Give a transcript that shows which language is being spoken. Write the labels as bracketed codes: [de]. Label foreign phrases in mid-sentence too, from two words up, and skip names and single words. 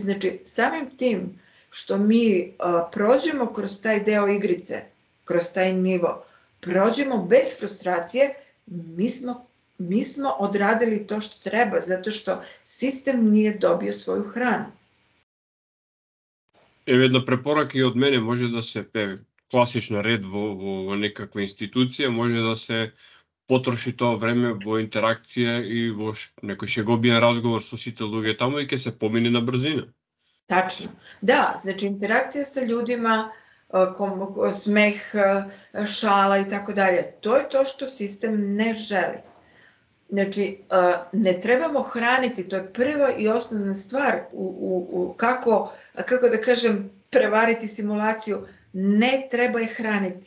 [sr] Znači, samim tim što mi prođemo kroz taj deo igrice, kroz taj nivo, prođemo bez frustracije, mi smo odradili to što treba, zato što sistem nije dobio svoju hranu. Evo jedna [mk] prepорака и од мене, може да се класична ред во некаква институција, може да се потроши тоа време во интеракција и во некој шеговиен разговор со сите луѓе таму и ќе се помине на брзина. [sr] Tačno. Da, znači interakcija sa ljudima, smeh, šala i tako dalje, to je to što sistem ne želi. Znači, ne trebamo hraniti, to je prva i osnovna stvar kako da kažem, prevariti simulaciju, ne treba je hraniti.